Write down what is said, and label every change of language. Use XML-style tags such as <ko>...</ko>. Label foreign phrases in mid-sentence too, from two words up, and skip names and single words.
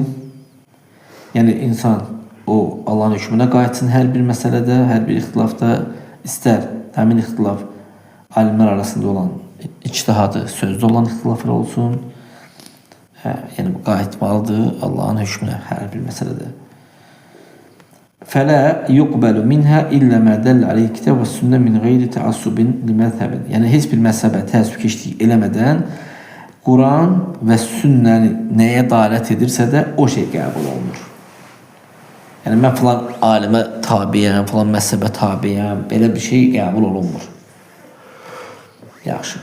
<az>Yəni, insan o Allahın hökmünə qayıtsın hər bir məsələdə, hər bir ixtilafda, istər həmin ixtilaf alimlər arasında olan ictihadı, sözdə olan ixtilaflar olsun. Yəni, bu qayıtmalıdır Allahın hökmünə hər bir məsələdə.</az> <ar>فَلَا يُقْبَلُ مِنْهَا إِلَّا مَا دَلَّ عَلَيْهِ الْكِتَابُ وَالسُّنَّةُ مِنْ غَيْرِ تَعَصُّبٍ لِمَذْهَبٍ.</ar> <az>Yəni, heç bir məzhəbə təəssübkeşlik eləmədən Quran və sünnəni nəyə dalət edirsə də o şey qəbul olunur. Yəni, mən filan alimə tabiyəm, filan məzhəbə tabiyəm, belə bir şey qəbul olunmur. Yaxşı.</az>